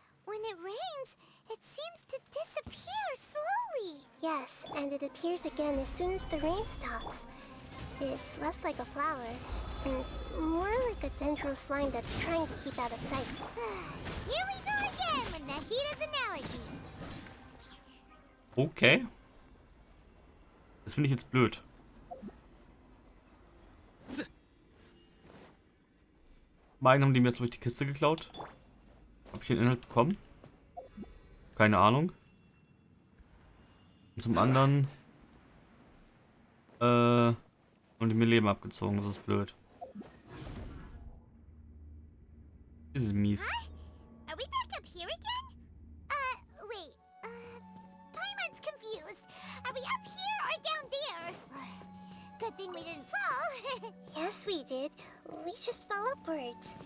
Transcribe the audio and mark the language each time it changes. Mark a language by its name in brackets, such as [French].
[English] When it rains, it seems to disappear slowly. Yes, and it appears again as soon as the rain stops. It's less like a flower, and more like a dendro slime that's trying to keep out of sight. Here we go again with Nahida's analogy. Okay. [German] Das finde ich jetzt blöd. Beiden haben die mir jetzt durch die Kiste geklaut. Habe ich den Inhalt bekommen? Keine Ahnung. Und zum anderen haben die mir Leben abgezogen. Das ist blöd. Das ist mies. [English] Are we back up here again? Wait. Paimon's confused. Are we up here or down there? Good thing we didn't fall. Yes, we did. We just fell upwards.